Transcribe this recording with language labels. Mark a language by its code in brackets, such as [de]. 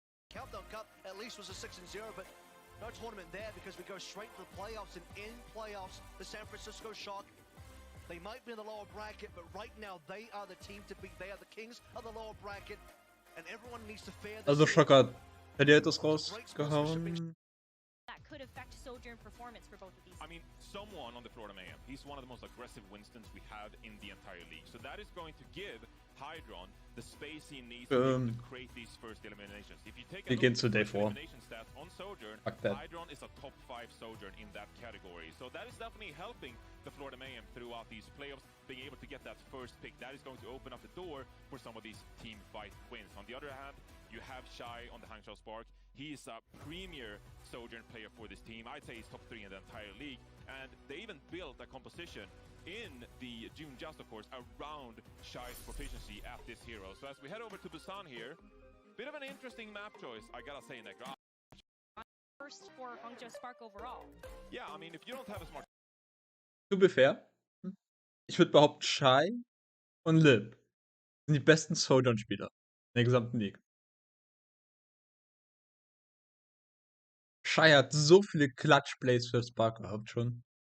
[en] Countdown Cup at least was a 6-0, but no tournament there because we go straight to the playoffs, and in playoffs, the San Francisco Shock, they might be in the lower bracket, but right now they are the team to beat. They are the kings of the lower bracket, and everyone needs to fear this. [de] Also Schock hat Gladiators rausgehauen. [en] That could affect Sojourn performance for both of these. I mean, someone on the Florida Mayhem, he's one of the most aggressive Winstons we have in the entire league. So that is going to give Hydron the space he needs to create these first eliminations. If you take a look at the elimination stats on Sojourn, Hydron is a top 5 Sojourn in that category. So that is definitely helping the Florida Mayhem throughout these playoffs, being able to get that first pick. That is going to open up the door for some of these team fight wins. On the other hand, you have Schau on the Schau Spark. He's a premier Sojourn player for this team. I'd say he's top 3 in the entire league. And they even built a composition in the June Just, of course, around Schau's proficiency at this hero. So as we head over to Busan here, bit of an interesting map choice, I gotta say, Negra. First for Hangzhou Spark overall. Yeah, I mean, if you don't have as much... To be fair, [de] ich würde behaupten, Schau und Lib sind die besten Sojourn-Spieler in der gesamten Liga. Schau hat so viele Clutch-Plays für Spark gehabt schon.